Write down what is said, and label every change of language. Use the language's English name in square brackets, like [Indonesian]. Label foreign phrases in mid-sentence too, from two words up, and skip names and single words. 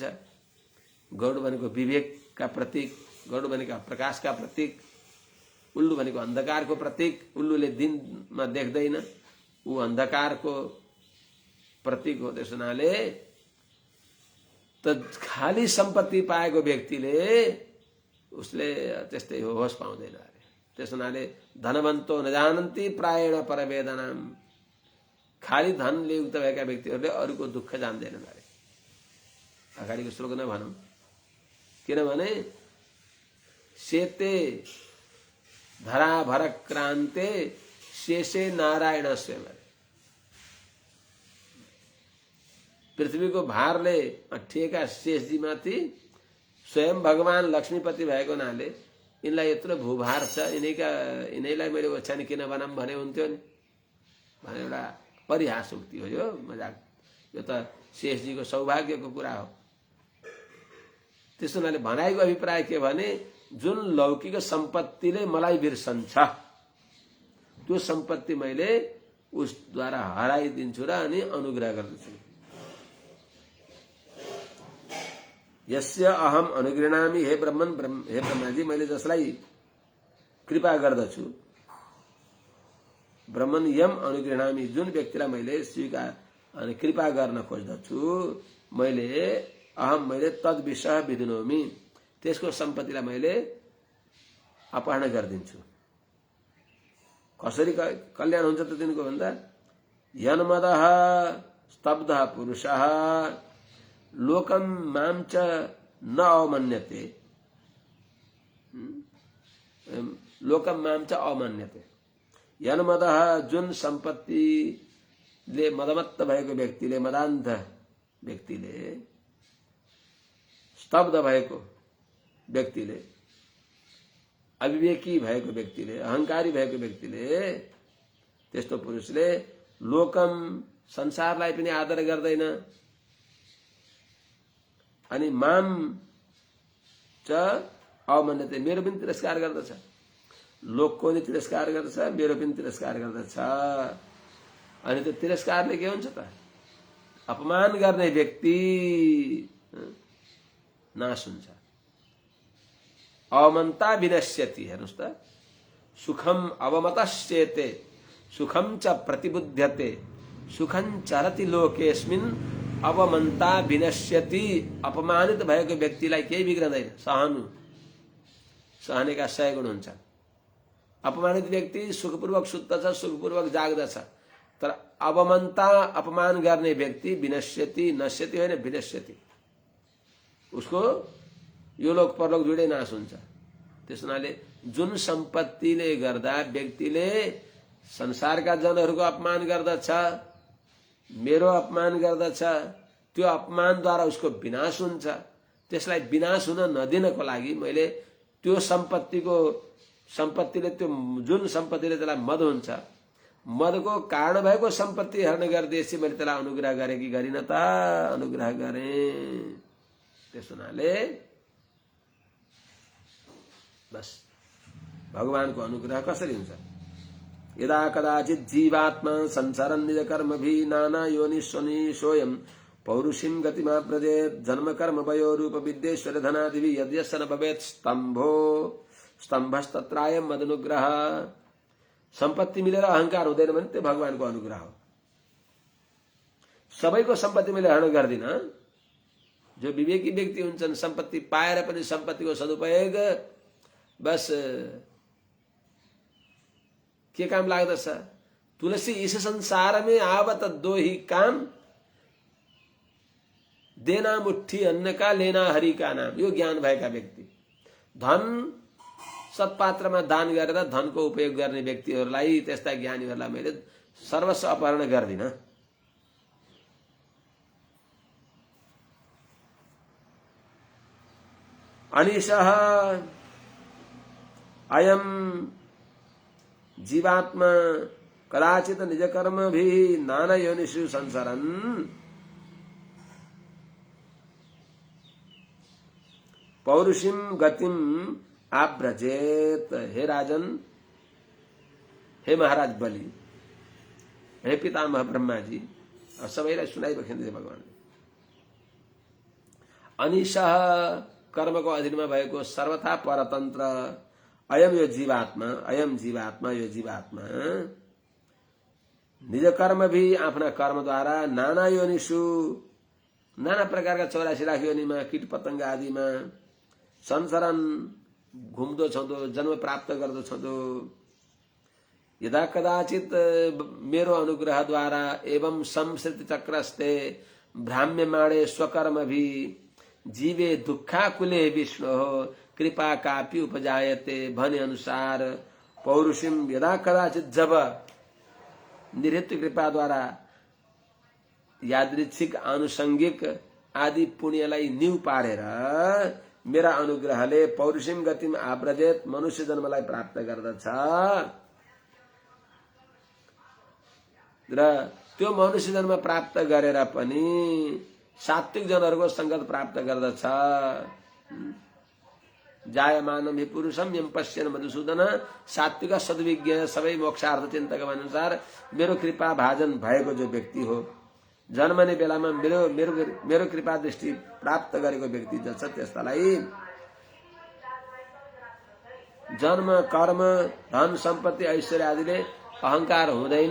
[Nepali] गौड भनेको विवेकका प्रतीक, गौड भनेको प्रकाशका प्रतीक, उल्लु भनेको अन्धकारको प्रतीक। उल्लुले दिनमा देख्दैन, ऊ अन्धकारको प्रतीक हो। त्यस हुनाले त खाली सम्पत्ति पाएको व्यक्तिले उसले त्यस्तै होस पाउँदैन अरे। त्यस हुनाले [Sanskrit] धनवन्तो न जानन्ति प्रायेण परवेदनाम, [Nepali] खाली धनले युक्त भएका व्यक्तिहरूले अरूको दुःख जान्दैनन् अरे। अगाडिको श्लोक नै भनौँ, किनभने [Sanskrit] सेते धराभर क्रान्ते शेषे नारायण स्वयं, [Nepali] पृथ्वीको भारले अठिएका शेषजी माथि स्वयं भगवान लक्ष्मीपति भएको हुनाले यिनलाई यत्रो भूभार छ, यिनैलाई मैले ओछ्यानी किन बनाऊँ भने हुन्थ्यो नि भने एउटा परिहास उक्ति हो यो, मजाक। यो त शेषजीको सौभाग्यको कुरा हो। त्यस हुनाले भनाइको अभिप्राय के भने, जुन लौकिक सम्पत्तिले मलाई बिर्सन्छ त्यो सम्पत्ति मैले उसद्वारा हराइदिन्छु र अनि अनुग्रह गर्दछु। [Sanskrit] यस्य अहम अनुगृह्णामि, [Nepali] हे ब्रह्माजी, मैले जसलाई कृपा गर्दछु, [Sanskrit] ब्रह्मन यम अनुगृह्णामि, [Nepali] जुन व्यक्तिलाई मैले स्वीकार अनि कृपा गर्न खोज्दछु, मैले [Sanskrit] तद विषय विधुनोमि, [Nepali] त्यसको सम्पत्तिलाई मैले अपहरण गरिदिन्छु। कसरी कल्याण हुन्छ त तिनको भन्दा, [Sanskrit] यन्मदः स्तब्धः पुरुषः लोकम माम च न अवमन्यते, लोकम माम च अवमन्यते। यन्मदः, [Nepali] जुन सम्पत्तिले मदमत्त भएको व्यक्तिले, मदान्ध व्यक्तिले, स्तब्ध भएको व्यक्तिले, अविवेकी भएको व्यक्तिले, अहंकारी भएको व्यक्तिले, त्यस्तो पुरुषले लोकम, संसारलाई पनि आदर गर्दैन [Sanskrit] अनि माम च अवमन्यते, [Nepali] मेरो पनि तिरस्कार गर्दछ, लोकको नि तिरस्कार गर्दछ, मेरो पनि तिरस्कार गर्दछ। अनि त्यो तिरस्कारले के हुन्छ त? अपमान गर्ने व्यक्ति नाश हुन्छ। [Sanskrit] अवमन्ता विनश्यति, [Nepali] हेर्नुस् त, [Sanskrit] सुखम अवमतश्चेते सुखम च प्रतिबुध्यते सुखं चरति लोकेस्मिन् अवमन्ता विनश्यति। [Nepali] अपमानित भएको व्यक्तिलाई केही बिग्रदैन, सहनु, सहने का 100 गुण हुन्छ। अपमानित व्यक्ति सुखपूर्वक सुत्दछ, सुखपूर्वक जाग्दछ, तर अवमन्ता अपमान गर्ने व्यक्ति विनश्यति, नश्यति होइन विनश्यति, उसको यो लोक परलोक दुईटै नाश हुन्छ। त्यसनाले जुन सम्पत्तिले गर्दा व्यक्तिले संसारका जनहरूको अपमान गर्दछ, मेरो अपमान गर्दछ, त्यो अपमानद्वारा उसको विनाश हुन्छ। त्यसलाई विनाश हुन नदिनको लागि मैले त्यो सम्पत्तिले त्यो जुन सम्पत्तिले त्यसलाई मद हुन्छ, मदको कारण भएको सम्पत्ति हरण गरिदिएपछि मैले त्यसलाई अनुग्रह गरेँ कि गरिन त? अनुग्रह गरेँ। त्यस हुनाले बस भगवानको अनुग्रह कसरी हुन्छ? [Sanskrit] यदा कदाचित जीवात्मा संसारन् निज कर्मभि नाना योनिष्वनि सोयम पौरुषीं गतिमाव्रजेत् जन्म कर्म वयो रूप विद्येश्वर धनादिभि यद्यस्य न भवेत् स्तम्भस्तत्रायं मदनुग्रह। [Nepali] सम्पत्ति मिलेर अहंकार हुँदैन भने त्यो भगवानको अनुग्रह हो। सबैको सम्पत्ति मैले हरण गर्दिन। जो विवेकी व्यक्ति हुन्छन् सम्पत्ति पाएर पनि सम्पत्तिको सदुपयोग बस के काम लाग्दछ? [Hindi] तुलसी इस संसार में आवत दो ही काम, देना मुट्ठी अन्न का, लेना हरि का नाम। [Nepali] यो ज्ञान भएका व्यक्ति, धन सत्पात्रमा दान गरेर धनको उपयोग गर्ने व्यक्तिहरूलाई, त्यस्ता ज्ञानीहरूलाई मैले सर्वस्व अपहरण गर्दिन। [Sanskrit] अनिशः अयम जीवात्मा कदाचित निज कर्म भी नाना योनिषु संसरन् पौरुषीं गतिम आव्रजेत। [Nepali] हे राजन, हे महाराज बलि, हे पितामह ब्रह्मा जी, और सबैलाई सुनाइबखेर्दै भगवान। अनिशः कर्मको अधीनमा भएको सर्वथा परतन्त्र अयम यो जीवात्मा, [Sanskrit] अयम जीवात्मा, [Nepali] यो जीवात्मा [Sanskrit] निज कर्म भी [Nepali] आफ्ना कर्मद्वारा [Sanskrit] नाना योनिषु, [Nepali] नाना प्रकारका 84 लाख योनिमा, कीट पतंग आदिमा संसरन घुम्दो छँदो, जन्म प्राप्त गर्दो छँदो। [Sanskrit] यदा कदाचित [Nepali] मेरो अनुग्रहद्वारा [Sanskrit] एवं संसृति चक्रस्ते भ्राम्यमाणे स्वकर्म भी जीवे दुखाकुले विष्णु कृपा कापि उपजायते [Nepali] भने अनुसार [Sanskrit] पौरुषीम। [Nepali] यदा कदाचित जब निरृत्य कृपा द्वारा यादृच्छिक आनुषंगिक आदि पुण्यलाई न्यू पारेर मेरा अनुग्रहले [Sanskrit] पौरुषीम गतिम आव्रजेत, [Nepali] मनुष्य जन्मलाई प्राप्त गर्दछ र त्यो मनुष्य जन्म प्राप्त गरेर पनि सात्विक जनहरूको संगत प्राप्त गर्दछ। [Sanskrit] जायमानम हि पुरुषम यम पश्यन् मधुसूदन। [Nepali] सात्विक सद्विज्ञ सबै मोक्षार्थ चिन्तक अनुसार मेरो कृपा भाजन भएको जो व्यक्ति हो, जन्मने बेलामा मेरो मेरो मेरो कृपा दृष्टि प्राप्त गरेको व्यक्ति जस त्यस्तालाई जन्म कर्म धन सम्पत्ति ऐश्वर्य आदिले अहंकार हुँदैन।